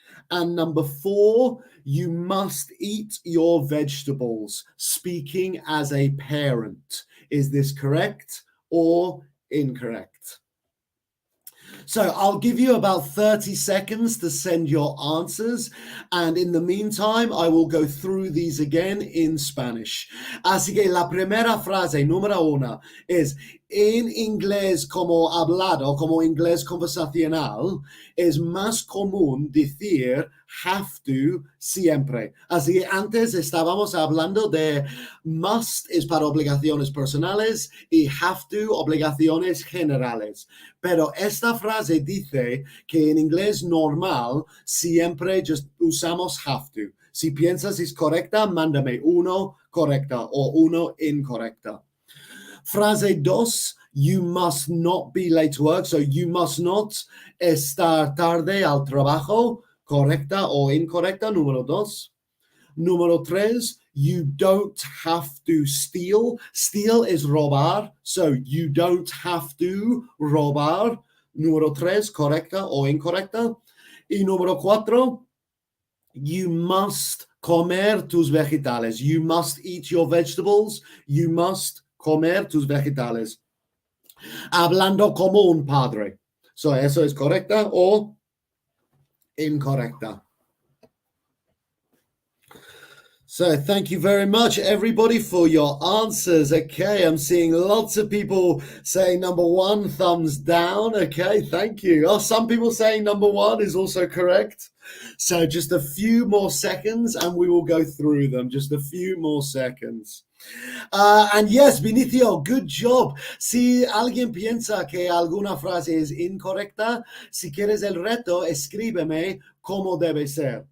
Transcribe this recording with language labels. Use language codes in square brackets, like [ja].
[en] And number 4, you must eat your vegetables, speaking as a parent. Is this correct or incorrect? So I'll give you about 30 seconds to send your answers. And in the meantime, I will go through these again in Spanish. [es] Así que la primera frase, número 1, es en inglés como hablado, como inglés conversacional, es más común decir have to siempre. Así que antes estábamos hablando de must es para obligaciones personales y have to obligaciones generales. Pero esta frase dice que en inglés normal siempre just usamos have to. Si piensas es correcta, mándame 1 correcta o 1 incorrecta. Frase 2, [en] you must not be late to work. [es] So you must not estar tarde al trabajo. Correcta o incorrecta, número 2. Número 3, [en] you don't have to steal. Steal is robar, so you don't have to robar. [es] Número 3, correcta o incorrecta. Y número 4, you must comer tus vegetales. [en] You must eat your vegetables. [es] You must comer tus vegetales. Hablando como un padre. So, ¿eso es correcta o incorrecta? [en] So thank you very much, everybody, for your answers. Okay, I'm seeing lots of people saying number 1, thumbs down. Okay, thank you. Oh, some people saying number 1 is also correct. So just a few more seconds and we will go through them. Just a few more seconds. And yes, Vinicio, good job. [es] Si alguien piensa que alguna frase es incorrecta, si quieres el reto, escríbeme cómo debe ser.